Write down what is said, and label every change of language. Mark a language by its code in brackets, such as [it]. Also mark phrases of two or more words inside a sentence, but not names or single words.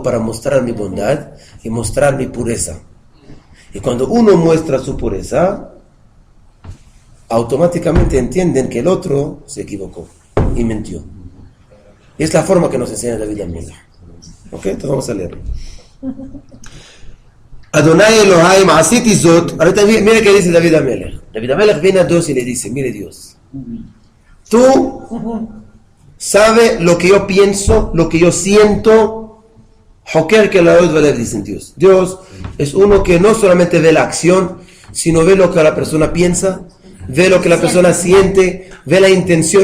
[es] Para mostrar mi bondad y mostrar mi pureza. Y cuando uno muestra su pureza, automáticamente entienden que el otro se equivocó y mintió. Y es la forma que nos enseña David Amelech. ¿Ok? Entonces vamos a leerlo. [he] אדוני אלהים עשיתי זאת. [es] Ahorita mire qué dice David Amelech. David Amelech viene a Dios y le dice, mire Dios, tú sabes lo que yo pienso, lo que yo siento. Joker que la otra dicen Dios. Dios es uno que no solamente ve la acción, sino ve lo que la persona piensa, ve lo que la persona siente, ve la intención.